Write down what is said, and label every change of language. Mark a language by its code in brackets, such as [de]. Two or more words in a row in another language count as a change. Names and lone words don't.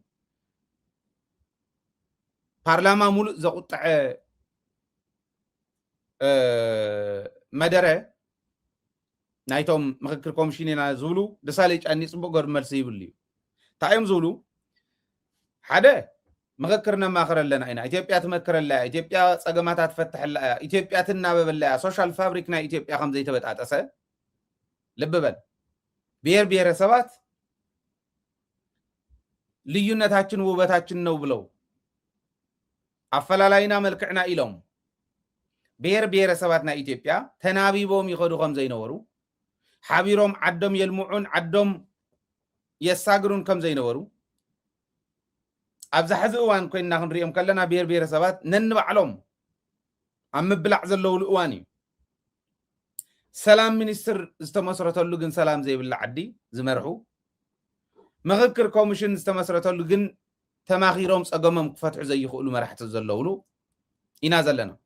[ti] ፓርላማ ሙሉእ ዘቁጥዐ መደረ ናይቶም ምክክር ኮሚሽን ኢና ዝብሉ ደሳለኝ ጫኔ ጽቡቅ ገር መልሲ ይብሉ እዩ ታዮም ዝብሉ ሓደ ምክክር ነማኽር ኣለና ኢና ኢትዮጵያ ትመክረላ ኢትዮጵያ ፀገማታት ትፈትሐላ ኢትዮጵያ ትናበበላ [en] social fabric [ti] ናይ ኢትዮጵያ ከም ዘይተበጣጠሰ [am] ልብ በል [ti] ብሔር ብሔረሰባት [am] ልዩነታችን ውበታችን ነው ብለው [ti] አፈላላይና መልክዕና ኢሎም ብሔር ብሔረሰባትና ኢትዮጵያ ተናቢቦም ይኸዱ ከም ዘይነበሩ ሓቢሮም ዓዶም የልሙዑን ዓዶም የሳግሩን ከም ዘይነበሩ ኣብዚ ሕዚ እዋን ኮይንና ክንሪኦም ከለና ብሔር ብሔረሰባት ነንባዕሎም ኣብ ምብላዕ ዘለውሉ እዋን እዩ ሰላም ሚኒስትር ዝተመስረተሉ ግን ሰላም ዘይብላ ዓዲ ዝመርሑ ምክክር ኮሚሽን ዝተመስረተሉ ግን ተማኺሮም ፀገሞም ክፈትሑ ዘይኽእሉ መራሕቲ ዘለውሉ ኢና ዘለና